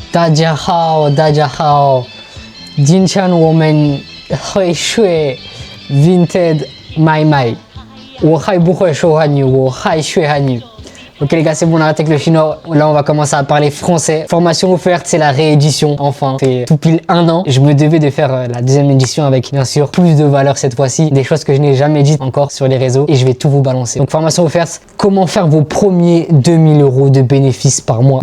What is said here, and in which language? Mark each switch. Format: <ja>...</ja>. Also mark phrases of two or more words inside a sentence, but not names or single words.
<zh>大家好，大家好，今天我们会学 Vinted 买卖。我还不会说汉语，我还学汉语。</zh> <fr>Ok les gars, c'est bon, on arrête avec le chinois. Là, on va commencer à parler français. Formation offerte, c'est la réédition. Enfin, c'est tout pile 1 an. Je me devais de faire la deuxième édition avec, bien sûr, plus de valeur cette fois-ci. Des choses que je n'ai jamais dites encore sur les réseaux. Et je vais tout vous balancer. Donc, formation offerte, comment faire vos premiers 2000 € de bénéfices par mois.</fr>